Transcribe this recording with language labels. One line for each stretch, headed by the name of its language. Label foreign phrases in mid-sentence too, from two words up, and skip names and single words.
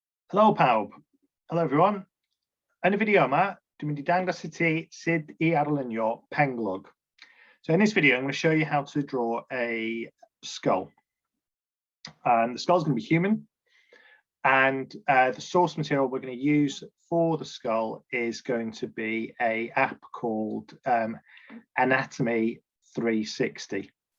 Welsh: Helo pawb.
English: Hello everyone.
Welsh: Yn y fideo yma, dwi'n mynd I dangos I ti sut I arlunio benglog.
English: So in this video, I'm going to show you how to draw a skull. And the skull is going to be human. And the source material we're going to use for the skull is going to be an app called Anatomeg 360.